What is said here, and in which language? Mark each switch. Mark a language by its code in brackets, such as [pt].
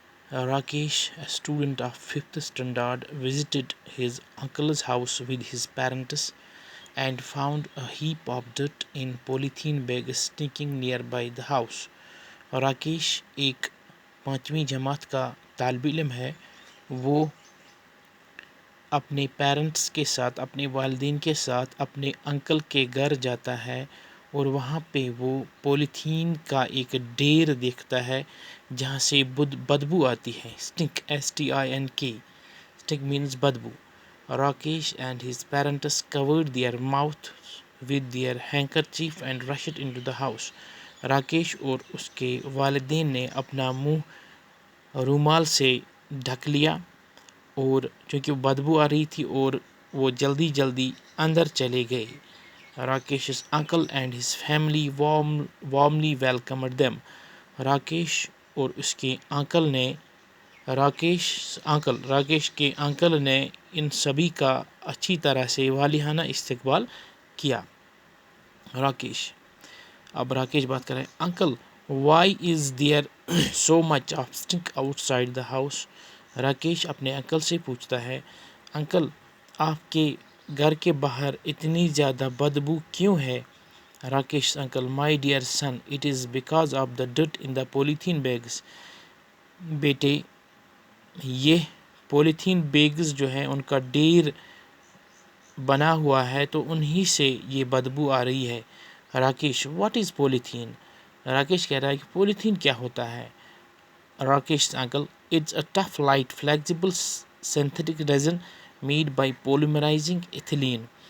[en] Rakesh, a student of 5th standard, visited his uncle's house with his parents and found a heap of dirt in polythene bags sticking nearby the house. [ur] Rakesh ایک 5ویں جماعت کا طالب علم ہے. وہ اپنے parents کے ساتھ، اپنے والدین کے ساتھ اپنے انکل کے گھر جاتا ہے اور وہاں پہ وہ پولیتھین کا ایک ڈھیر دیکھتا ہے جہاں سے بدبو آتی ہے. [en] Stink STINK stink means بدبو. Rakesh and his parents covered their mouth with their handkerchief and rushed into the house. [ur] Rakesh اور اس کے والدین نے اپنا منہ رومال سے ڈھک لیا اور چونکہ بدبو آ رہی تھی اور وہ جلدی جلدی اندر چلے گئے. [en] Rakesh's uncle and his family warmly welcomed them. [ur] Rakesh اور اس کے انکل نے راکیش کے انکل نے ان سبھی کا اچھی طرح سے والہانہ استقبال کیا. اب راکیش بات کر رہے ہیں. [en] Uncle why is there so much of stink outside the house. [ur] Rakesh اپنے انکل سے پوچھتا ہے انکل آپ کے گھر کے باہر اتنی زیادہ بدبو کیوں ہے. [en] Rakesh uncle my dear sun it is because of the ڈٹ ان دا polythene bags. [ur] بیٹے یہ پولیتھین بیگز جو ہیں ان کا ڈھیر بنا ہوا ہے تو انہی سے یہ بدبو آ رہی ہے. Rakesh [en] What is polythene. [ur] Rakesh کہہ رہا ہے کہ پولیتھین کیا ہوتا ہے. [en] Rakesh uncle it's a tough light flexible synthetic resin made by polymerising ethylene.